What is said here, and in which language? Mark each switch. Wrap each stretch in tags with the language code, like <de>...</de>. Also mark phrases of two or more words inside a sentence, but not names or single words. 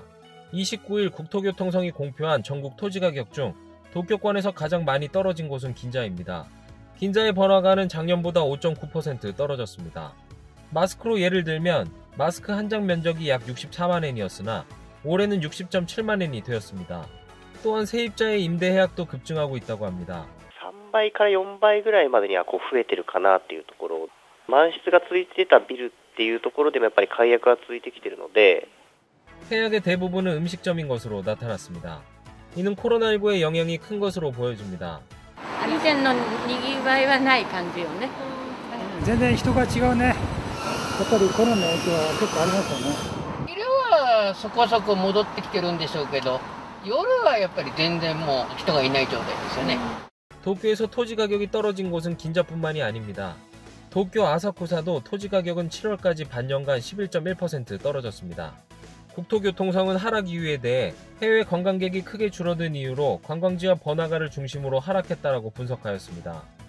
<ko>29일 국토교통성이 공표한 전국 토지 가격 중 도쿄권에서 가장 많이 떨어진 곳은 긴자입니다. 긴자의 번화가는 작년보다 5.9% 떨어졌습니다. 마스크로 예를 들면 마스크 한 장 면적이 약 64만 엔이었으나 올해는 60.7만 엔이 되었습니다. 또한 세입자의 임대 계약도 급증하고 있다고 합니다.</ko> <ja>3 倍から4倍ぐらいまでには増えてるかなっていうところ、満室が続いてたビルっていうところでもやっぱり解約が続いてきているので</ja> <ko>폐역의 대부분은 음식점인 것으로 나타났습니다. 이는 코로나19의 영향이 큰 것으로 보여집니다.</ko> <ja>以前のにぎわいはない感じよね。全然人が違うね。やっぱりコロナの影響は結構ありますよね。昼はそこそこ戻ってきてるんでしょうけど、夜はやっぱり全然もう人がいない状態ですよね。</ja> <ko>도쿄에서 토지 가격이 떨어진 곳은 긴자뿐만이 아닙니다. 도쿄 아사쿠사도 토지 가격은 7월까지 반년간 11.1% 떨어졌습니다. 국토교통성은 하락 이유에 대해 해외 관광객이 크게 줄어든 이유로 관광지와 번화가를 중심으로 하락했다라고 분석하였습니다.</ko>